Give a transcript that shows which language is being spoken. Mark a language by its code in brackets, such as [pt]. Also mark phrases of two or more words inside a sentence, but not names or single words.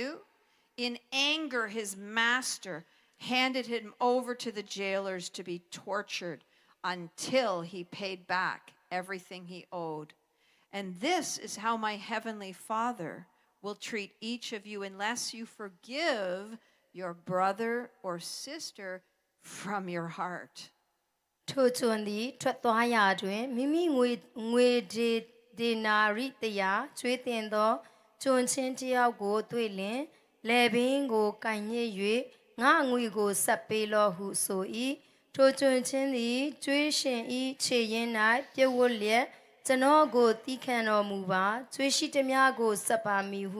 [en] In anger, his master handed him over to the jailers to be tortured until he paid back everything he owed. And this is how my heavenly Father will treat each of you unless you forgive your brother or sister from your heart. [my] ထို့ကျွန်သည်ထွက်သွားရာတွင်မိမိငွေဒေနာရိတရာကျွေးတင်သောကျွန်ချင်းတယောက်ကိုတွေ့လျင်လေပင်ကိုကင်ညစ်၍ငါငွေကိုဆက်ပေးလော့ဟုဆို၏ထိုကျွန်ချင်းသည်ကျွေးရှင်၏ခြေရင်း၌ပြည့်ဝလျက်ကျွန်တော်ကိုတီးခံတော်မူပါကျွေးရှိသမျှကိုဆက်ပါမည်ဟု